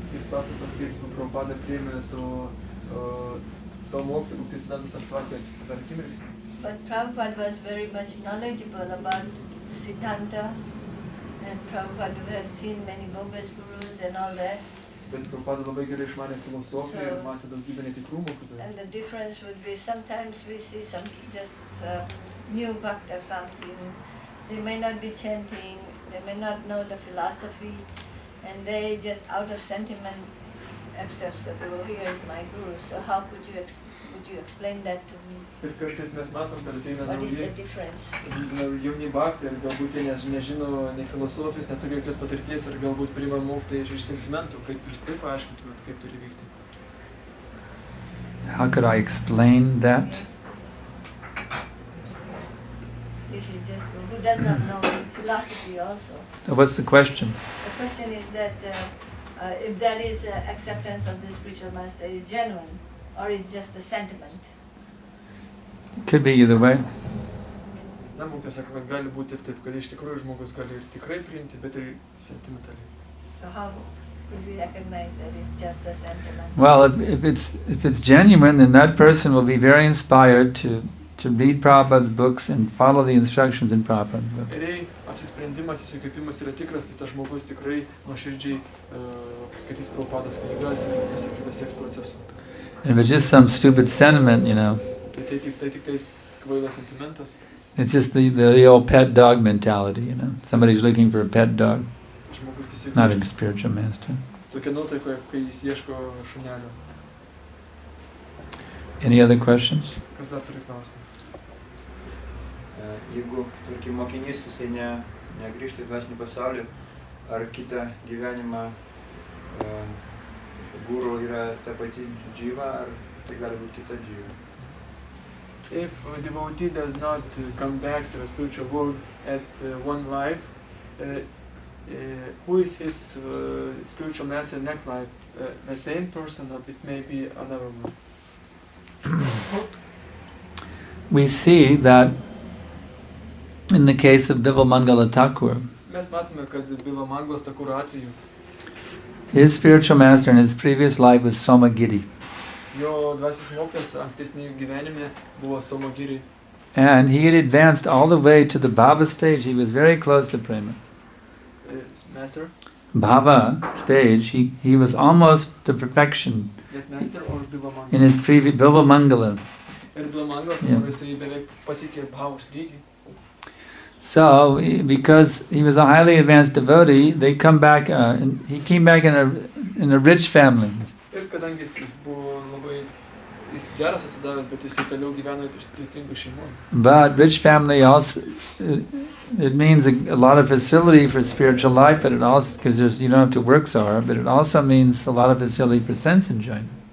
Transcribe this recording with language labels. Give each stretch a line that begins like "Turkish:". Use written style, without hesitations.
Lithuanian: Jūs pasakot, kaip Prabhupada priėmė savo mokytoją Bhaktisiddhanta Sarasvatį per akimirksnį.
English: But Prabhupada was very much knowledgeable about the Siddhanta, and Prabhupada has seen many bogus gurus and all that.
Lithuanian: Bet Prabhupada labai gerai išmanė filosofiją ir matė daugybę netikrų mokytojų.
English: And the difference would be sometimes we see some just new bhakta comes in. They may not be chanting, they may not know the philosophy, and they just out of sentiment accept the guru. Here is my guru. So how would you explain that to me?
Lithuanian: Ir kartais mes matom, kad ateina
English: What is the difference?
Lithuanian: jauni bhaktai ir galbūt jie nežino nei filosofijos, neturi jokios patirties ir galbūt priima mokytoją iš sentimentų. Kaip jūs tai paaiškintumėt, kaip turi vykti?
English: How could I explain that? This is just who does not know philosophy also. So what's the question? The question is that if that is acceptance of the spiritual master is genuine, or is just a sentiment. It could be either way.
Lithuanian: Na, mokytojas sako, kad gali būti ir taip, kad iš tikrųjų žmogus gali ir tikrai priimti, bet ir sentimentaliai.
English: So how could we recognize that it's just a sentiment? Well, if it's genuine, then that person will be very inspired to read Prabhupada's books and follow the instructions in Prabhupada's book.
Lithuanian: Ir jei apsisprendimas, įsikvėpimas yra tikras, tai tas žmogus tikrai nuoširdžiai skaitys Prabhupados knygas ir visą seks procesu.
English: And if it's just some stupid sentiment, you know,
Lithuanian: Tai tik tais kvailas sentimentas.
English: it's just the old pet dog mentality, you know. Somebody's looking for a pet dog,
Lithuanian: Žmogus tiesiog
English: not a spiritual master.
Lithuanian: tokia nuotaika, kai jis ieško šunelio.
English: Any other questions?
Lithuanian: Kas dar turi klausimą? Jeigu, tarkim, mokinys jisai negrįžta į dvasinį pasaulį, ar kitą gyvenimą guru yra ta pati džyva, ar tai gali būti kita džyva?
English: If a devotee does not come back to the spiritual world at one life, who is his spiritual master next life? The same person, or it may be another one? We see that in the case of Bimalmangala Thakur,
Lithuanian: Mes matome, kad Bimalmangalos Thakuro atveju
English: his spiritual master in his previous life was Somagiri.
Lithuanian: jo dvasinis mokytojas ankstesnį gyvenime buvo Somagiri.
English: And he had advanced all the way to the Bhava stage. He was very close to Prema. Master? Bhava stage, he was almost to perfection That master or Bimalmangala? in his previous Bimalmangala.
Lithuanian: Ir Bimalmangala Thakuro jisai beveik pasiekė Bhavos lygį.
English: So, because he was a highly advanced devotee, they come back. He came back in a rich family.
Lithuanian: Ir kadangi jis buvo labai, jis geras atsidavęs, bet jis toliau gyveno turtingų šeimų.
English: But rich family also, it means a lot of facility for spiritual life, but it also, because you don't have to work so hard, but it also means a lot of facility for sense enjoyment.